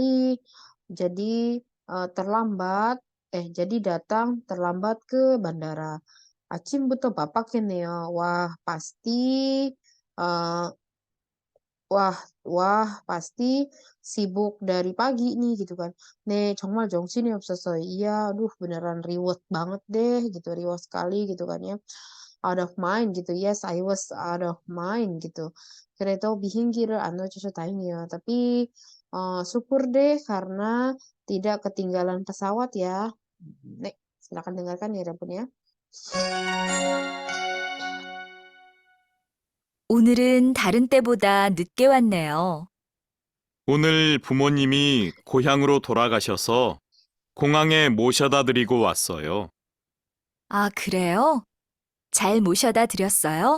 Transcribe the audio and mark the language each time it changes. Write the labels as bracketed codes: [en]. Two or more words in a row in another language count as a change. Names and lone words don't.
[id] Jadi terlambat jadi datang terlambat ke bandara. Acim betul bapak ini ya. Wah, pasti eh, wah wah pasti sibuk dari pagi nih gitu kan. [ko] "네 정말 정신이 없었어요." [id] Iya, aduh beneran riweuh banget deh gitu, riweuh sekali gitu kan ya. [en] Out of mind gitu, yes I was out of mind gitu. [ko] 그래도 비행기를 안 놓쳐서 다행이에요. [id] Tapi, syukur deh karena tidak ketinggalan pesawat ya. Nek, silakan dengarkan ya 여러분 ya. [ko] 오늘은 다른 때보다 늦게 왔네요. 오늘 부모님이 고향으로 돌아가셔서 공항에 모셔다 드리고 왔어요. 아, 그래요? 잘 모셔다 드렸어요?